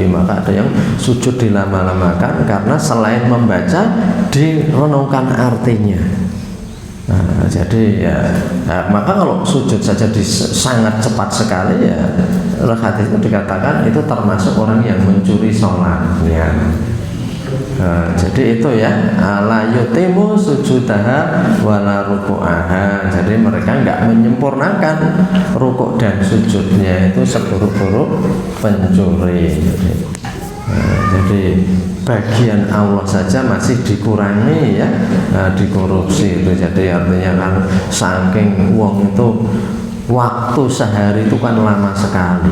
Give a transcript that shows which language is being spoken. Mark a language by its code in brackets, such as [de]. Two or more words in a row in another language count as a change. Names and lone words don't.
[id] Maka ada yang sujud dilama-lamakan karena selain membaca direnungkan artinya. Jadi ya, maka kalau sujud saja sangat cepat sekali ya, oleh hadis itu dikatakan itu termasuk orang yang mencuri sholatnya. Jadi itu ya, [ar] لا يتم سجودها ولا ركوعها. [id] Jadi mereka enggak menyempurnakan rukuk dan sujudnya, itu seburuk-buruk pencuri. Jadi bagian Allah saja masih dikurangi ya, dikorupsi itu. Jadi artinya kan saking uang itu waktu sehari itu kan lama sekali.